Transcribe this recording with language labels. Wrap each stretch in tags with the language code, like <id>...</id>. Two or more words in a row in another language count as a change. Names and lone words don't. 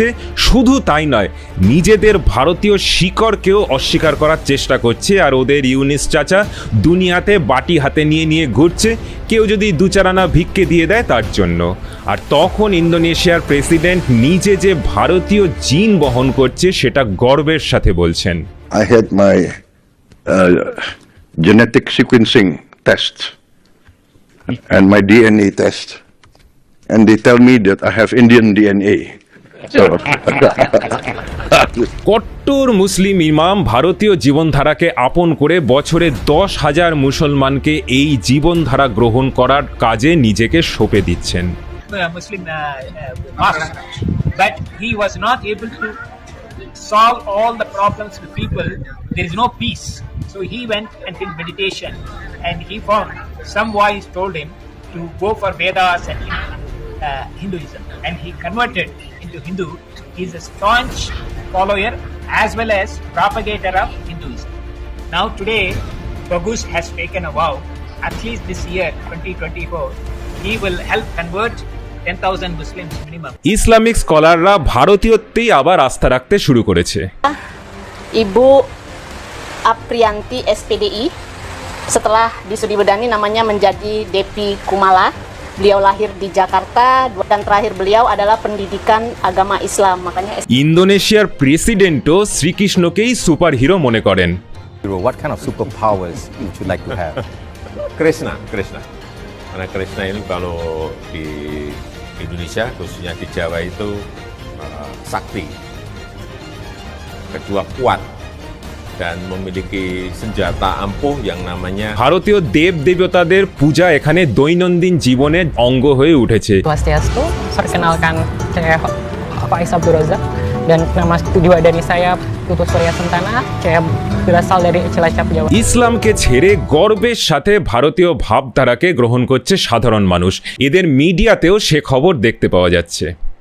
<bn>শুধু তাই নয়, নিজেদের ভারতীয় শিকড়কেও অস্বীকার করার চেষ্টা করছে। আর ওদের ইউনিস চাচা দুনিয়াতে বাটি হাতে নিয়ে নিয়ে ঘুরছে, কেউ যদি দু চার আনা ভিক্ষে দিয়ে দেয় তার জন্য। আর তখন ইন্দোনেশিয়ার প্রেসিডেন্ট নিজে যে ভারতীয় জিন বহন করছে সেটা গর্বের সাথে বলছেন।</bn> <en>I had my genetic sequencing test and my DNA test, and they tell me that I have Indian DNA. So,</en> <bn>কট্টর মুসলিম ইমাম ভারতীয় জীবনধারাকে আপন করে বছরে 10,000 মুসলমানকে এই জীবনধারা গ্রহণ করার কাজে নিজেকে সঁপে দিচ্ছেন।</bn> <en>Muslim mosque, but he was not able to solve all the problems with people. There is no peace. So he went and did meditation, and he found some voice told him to go for Vedas and Hinduism, and he converted into Hindu. He is a staunch follower as well as propagator of Hinduism. Now today, Bagus has taken a vow. At least this year, 2024, he will help convert 10,000 Muslims minimum.</en> <bn>ইসলামিক স্কলাররা ভারতীয়ত্বেই আবার আস্থা রাখতে শুরু করেছে।</bn> <id>Ibu Aprianti SPDI, setelah disudibedani namanya menjadi Depi Kumala. Beliau lahir di Jakarta dan terakhir beliau adalah pendidikan agama Islam. Makanya</id> <bn>ইন্দোনেশিয়ার প্রেসিডেন্টও শ্রীকৃষ্ণকেই সুপার হিরো মনে করেন।</bn> <en>What kind of superpowers would you like to have? Krishna.</en> <id>Karena Krishna ini kalau di Indonesia, khususnya di Jawa itu sakti. Kedua kuat dan memiliki senjata ampuh yang namanya</id> <bn>ভারতীয় দেব দেবতাদের পূজা এখানে দৈনন্দিন জীবনের অঙ্গ হয়ে উঠেছে।</bn> <id>Swastiastu, perkenalkan saya Faiz Abdul Razak dan nama juga dari saya Putu Surya Sentana, saya berasal dari Cilacap, Jawa.</id> <bn>ইসলামকে ছেড়ে গর্বের সাথে ভারতীয় ভাবধারাকে গ্রহণ করছে সাধারণ মানুষ। এদের মিডিয়াতেও সে খবর দেখতে পাওয়া যাচ্ছে।</bn>